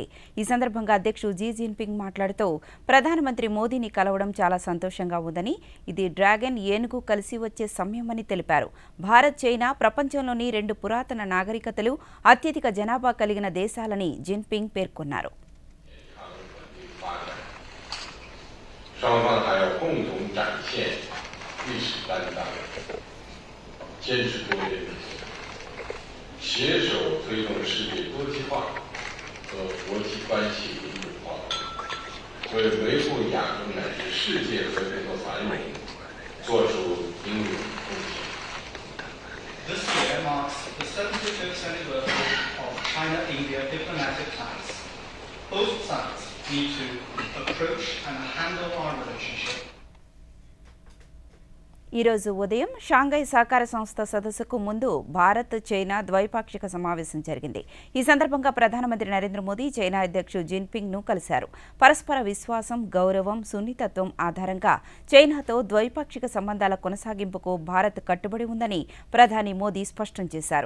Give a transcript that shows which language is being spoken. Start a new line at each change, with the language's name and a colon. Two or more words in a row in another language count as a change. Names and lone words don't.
Telugu: ఈ సందర్భంగా అధ్యక్షుడు జీ జిన్పింగ్ మాట్లాడుతూ ప్రధానమంత్రి మోదీని కలవడం చాలా సంతోషంగా ఉందని, ఇది డ్రాగన్ ఏనుగు కలిసి వచ్చే సమయమని తెలిపారు. భారత్, చైనా ప్రపంచంలోని 2 పురాతన నాగరికతలు, అత్యధిక జనాభా కలిగిన దేశాలని జిన్పింగ్ పేర్కొన్నారు.
Chinese: 双方还要共同展现历史担当，坚持多边主义，携手推动世界多极化和国际关系民主化，为维护亚洲乃至世界和平和繁荣做出应有的贡献。
English: This year marks the 75th anniversary of China-India diplomatic ties. Both sides need to approach and handle our relationship.
Telugu: ఈ రోజు ఉదయం షాంఘై సహకార సంస్థ సదస్సుకు ముందు భారత్, చైనా ద్వైపాక్షిక సమావేశం జరిగింది. ఈ సందర్భంగా ప్రధానమంత్రి నరేంద్ర మోదీ చైనా అధ్యక్షుడు జిన్పింగ్ను కలిశారు. పరస్పర విశ్వాసం, గౌరవం, సున్నితత్వం ఆధారంగా చైనాతో ద్వైపాక్షిక సంబంధాల కొనసాగింపుకు భారత్ కట్టుబడి ఉందని ప్రధాని మోదీ స్పష్టం చేశారు.